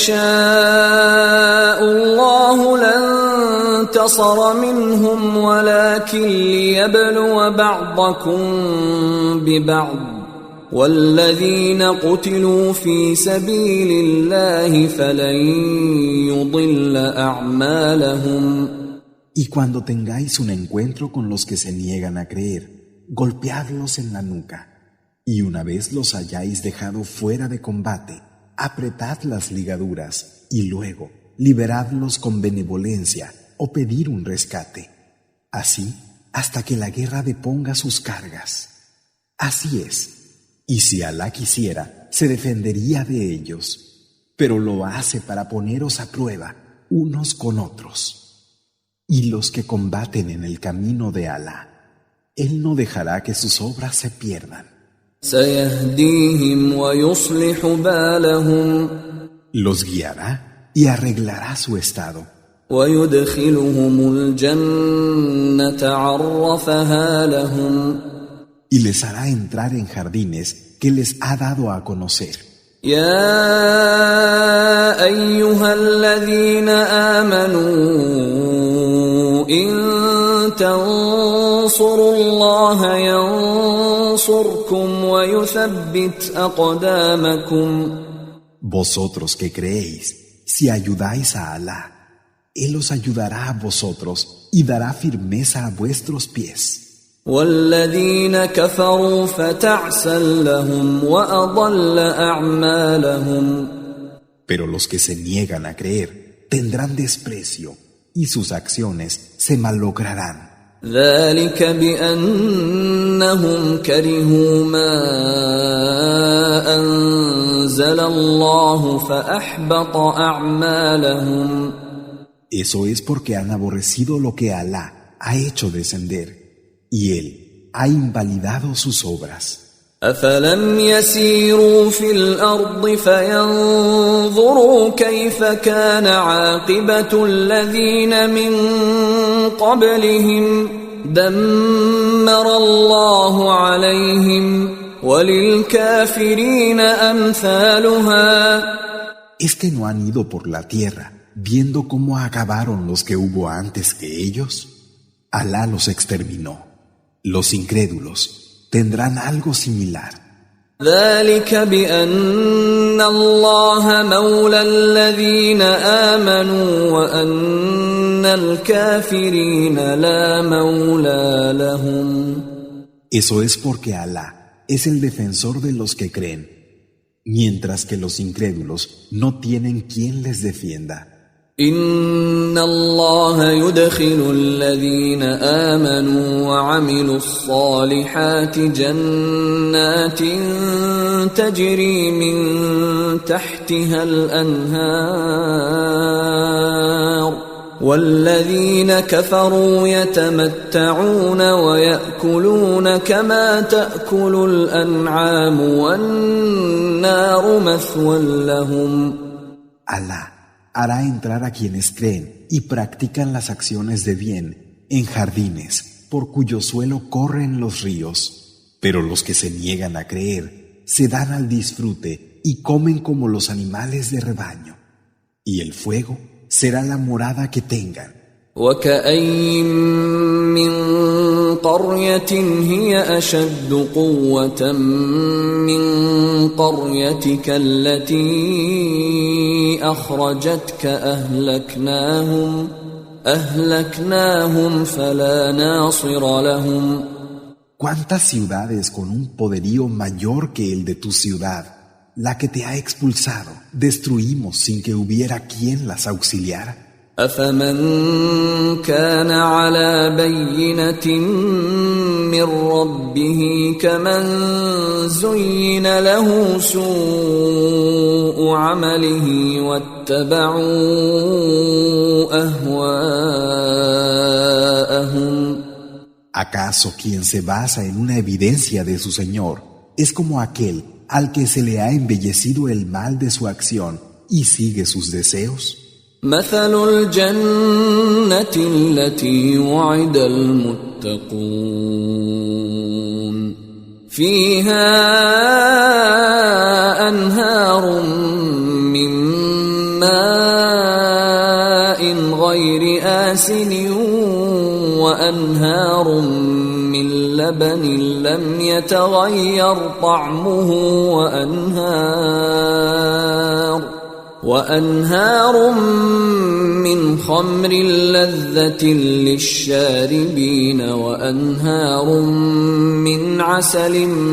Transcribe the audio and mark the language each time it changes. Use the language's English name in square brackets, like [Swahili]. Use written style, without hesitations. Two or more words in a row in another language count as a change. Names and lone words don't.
[Arabic] يشاء الله لانتصر منهم ولكن ليبلو بعضكم ببعض والذين قتلوا في سبيل الله فلن يضل أعمالهم. [Spanish] Y cuando tengáis un encuentro con los que se niegan a creer, golpeadlos en la nuca, y una vez los hayáis dejado fuera de combate, apretad las ligaduras y luego liberadlos con benevolencia o pedir un rescate. Así hasta que la guerra deponga sus cargas. Así es. Y si Alá quisiera, se defendería de ellos, pero lo hace para poneros a prueba unos con otros. Y los que combaten en el camino de Alá, Él no dejará que sus obras se pierdan. [Arabic] سيهديهم ويصلح بالهم. [Spanish] Los guiará y arreglará su estado. [Arabic] ويدخلهم الجنة عرفها لهم. [Spanish] Y les hará entrar en jardines que les ha dado a conocer. [Arabic] يا أيها الذين آمنوا إن تنصروا الله ينصركم ويثبت أقدامكم. [Spanish] Vosotros que creéis, si ayudáis a Alá, Él os ayudará a vosotros y dará firmeza a vuestros pies. [Arabic] والذين كفروا فتعسا لهم وأضل أعمالهم. [Spanish] Pero los que se niegan a creer tendrán desprecio y sus acciones se malograrán. [Arabic] ذلك بأنهم كرهوا ما أنزل الله فأحبط أعمالهم. [Spanish] Eso es porque han aborrecido lo que Alá ha hecho descender y Él ha invalidado sus obras. [Arabic] أفلم يسيروا في الأرض فينظروا كيف كان عاقبة الذين من قبلهم دمر الله عليهم وللكافرين أمثالها. [Spanish] Es que no han ido por la tierra viendo cómo acabaron los que hubo antes que ellos? Alá los exterminó. Los incrédulos tendrán algo similar. [Arabic] ذلك بأن الله مولى الذين آمنوا وأن الكافرين لا مولى لهم. [Spanish] Eso es porque Alá es el defensor de los que creen, mientras que los incrédulos no tienen quien les defienda. [Arabic] إن الله يدخل الذين آمنوا وعملوا الصالحات جنات تجري من تحتها الأنهار والذين كفروا يتمتعون ويأكلون كما تأكل الأنعام والنار مثوى لهم. [Spanish] Alá hará entrar a quienes creen y practican las acciones de bien en jardines por cuyo suelo corren los ríos. Pero los que se niegan a creer se dan al disfrute y comen como los animales de rebaño. Y el fuego será la morada que tengan. [Arabic] وكأين من قرية هي أشد قوة من قريتك التي أخرجتك أهلكناهم فلا ناصر لهم. [Spanish] ¿Cuántas ciudades con un poderío mayor que el de tu ciudad, la que te ha expulsado, destruimos sin que hubiera quien las auxiliara? [Arabic] أفمن كان على بينة من ربه كمن زين له سوء عمله واتبعوا أهواءهم. [Spanish] ¿Acaso quien se basa en una evidencia de su Señor es como aquel al que se le ha embellecido el mal de su acción y sigue sus deseos? [Arabic] مثل الجنة التي وعد المتقون فيها أنهار من ماء غير آسن وأنهار من لبن لم يتغير طعمه وأنهار من خمر لذة للشاربين وأنهار من عسل